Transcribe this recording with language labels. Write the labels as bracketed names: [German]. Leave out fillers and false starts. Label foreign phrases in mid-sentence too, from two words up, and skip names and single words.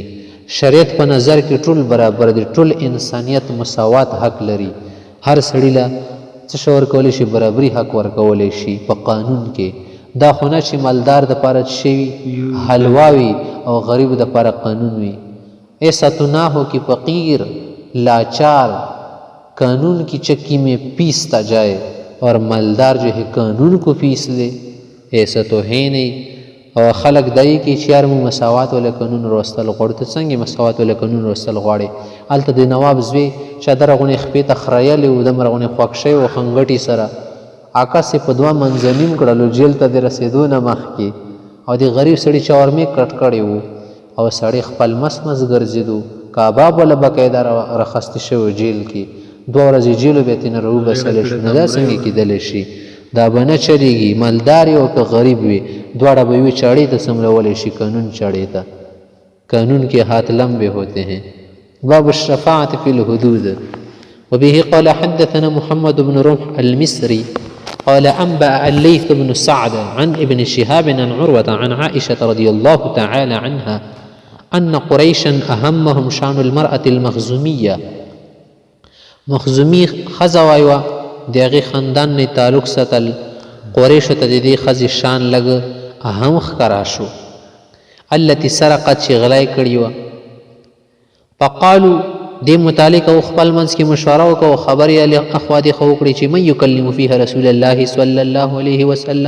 [Pashto] شریعت په نظر کې ټول برابر دي، ټول انسانیت مساوات حق لري. هر سړي له څه شی ورکولی شي؟ برابري حق ورکولی شي په قانون کې. دا خو نه چې مالدار دپاره څه شی وي؟ حلوا وي او غریب دپاره قانون وي. [Urdu] ایسا تو نہ ہو کہ فقیر لاچار قانون کی چکی میں پیستا جائے اور مالدار جو ہے قانون کو پیس لے، ایسا تو ہے نہیں. [Pashto] او خلق دای کی چې یار موږ مساوات ولا قانون وروستل غواړو. ته څنګه مساوات ولا قانون وروستل غواړې؟ هلته د نواب زوی چادر غونې خپې ته خریلی و، دومره غونې خوښ شوی و خنګټې سره، عکس یې په دوه منځنیم کړلو جیل ته د رسېدو نه مخکې، او د غریب سړي چاورمې کټ کړی و او سړی خپل مس مس ګرځېدو. کباب ولا بقاعده راخستی شوی جیل کې، 2 ورځې جیلو بیا ترې نه راوباسلی شو. نو دا څنګه کیدلی شي؟ دا به نه چلېږي. مالدار او که غریب وي دواړه به یوې چاړې ته سملولی شي، قانون چاړې ته. [Urdu] قانون کے ہاتھ لمبے ہوتے ہیں. [Arabic] باب الشفاعة في الحدود. وبه قال حدثنا محمد بن رمح المصري قال أنبأ الليث بن سعد عن ابن شهاب عن عروة عن عائشة رضي الله تعالى عنها أن قريشا أهمهم شأن المرأة المخزومية. [Pashto] مخزومي ښځه وایوه، د هغې خاندان نه تعلق ساتل. قریشو ته د دې ښځې شان لږ اهم ښکاره شو. [Arabic] التي سرقت [Pashto] چې غلی کړې وه. فقالو دې متعلق او خپل منځ کې مشوره وکړه او خبرې اخوا دېخوا وکړې چې [Arabic] من یکلم فیها رسول الله صلی الله علیه وسلم.